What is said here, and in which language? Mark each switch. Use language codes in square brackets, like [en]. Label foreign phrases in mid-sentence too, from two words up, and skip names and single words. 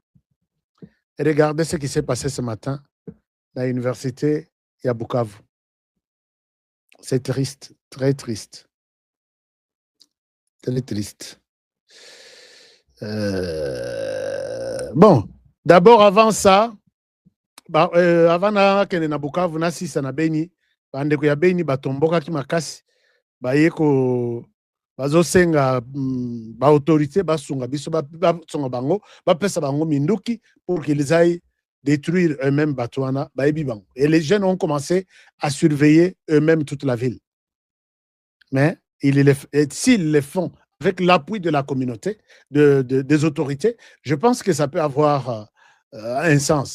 [fr] Et regardez ce qui s'est passé ce matin dans l'université à Bukavu. C'est triste, très triste. Très triste. Bon, d'abord avant ça, avant [ln] na Bukavu, na sisa na Beni, bandeko ya Beni batomboka ki makasi, bayeko bazosenga autorité basunga biso basunga bango bapesa bango minduki [fr] pour qu'ils aillent détruire eux-mêmes [ln] Batouana baebi bango. [fr] Et les jeunes ont commencé à surveiller eux-mêmes toute la ville. Mais s'ils le font avec l'appui de la communauté, des autorités, je pense que ça peut avoir un sens.